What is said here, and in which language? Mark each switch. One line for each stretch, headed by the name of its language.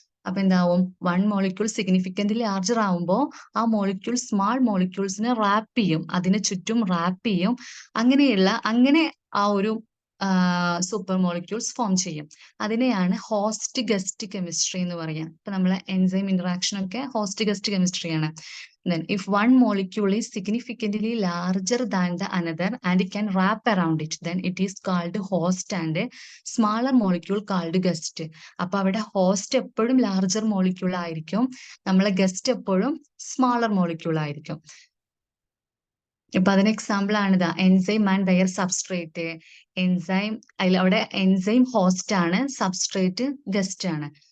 Malayalam: അപ്പൊ എന്താവും, one molecule significantly larger ആവുമ്പോൾ ആ മോളിക്യൂൾ സ്മാൾ മോളിക്യൂൾസിനെ റാപ്പ് ചെയ്യും, അതിന് ചുറ്റും റാപ്പ് ചെയ്യും. അങ്ങനെ ആ ഒരു സൂപ്പർ മോളിക്യൂൾസ് ഫോം ചെയ്യും. അതിനെയാണ് ഹോസ്റ്റ് ഗസ്റ്റ് കെമിസ്ട്രി എന്ന് പറയാം. ഇപ്പൊ നമ്മളെ എൻസൈം ഇന്ററാക്ഷൻ ഒക്കെ host guest കെമിസ്ട്രിയാണ്.
English: Then, if one molecule is significantly larger than the another and it can wrap around it, then it is called host, and a smaller molecule called guest.
Malayalam: അപ്പൊ അവിടെ host എപ്പോഴും larger molecule ആയിരിക്കും, നമ്മളെ guest എപ്പോഴും smaller molecule ആയിരിക്കും. ഇപ്പൊ അതിന് example ആണിതാ, enzyme and their substrate. അവിടെ എൻസൈം ഹോസ്റ്റ് ആണ്, സബ്സ്ട്രേറ്റ് ഗസ്റ്റ് ആണ്.